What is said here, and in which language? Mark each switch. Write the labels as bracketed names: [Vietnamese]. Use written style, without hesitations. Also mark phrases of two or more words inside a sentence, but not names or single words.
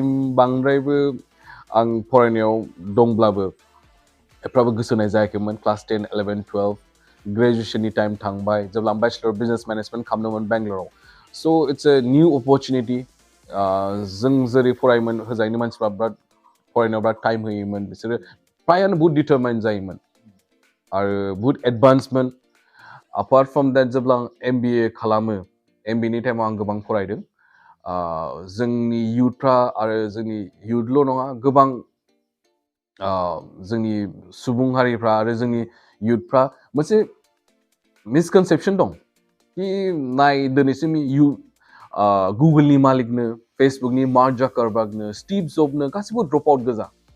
[Bodo] बांद्रायबो आं फरायनायाव दंब्लाबो एफ्राबो गोसो होनाय जायाखैमोन क्लास 10, 11, 12 ग्रेजुवेसननि टाइम थांबाय जेब्ला आं [English] Bachelor of Business Management [Bodo] खालामदोंमोन बेंगलराव [English] so it's a new opportunity [Bodo] जों जेरै फरायोमोन होजायनि मानसिफ्रा फरायनायाव बिराद टाइम होयोमोन बिसोरो फ्रायानो बहुत डिटारमाइन जायोमोन आरो बहुत एडभान्समोन [English] apart from that [Bodo] जेब्ला आं MBA खालामो MBAनि टाइमाव आं गोबां फरायदों जोंनि युथफ्रा आरो जोंनि युथल' नङा गोबां जोंनि सुबुं हारिफ्रा आरो जोंनि युथफ्रा मोनसे मिसकनसेपसन दं कि नाय दिनैसिम गुगोलनि मालिकनो फेसबुकनि मार्क जाकारबार्गनो स्टिभ जबनो गासिबो [English] drop out [Bodo] गोजा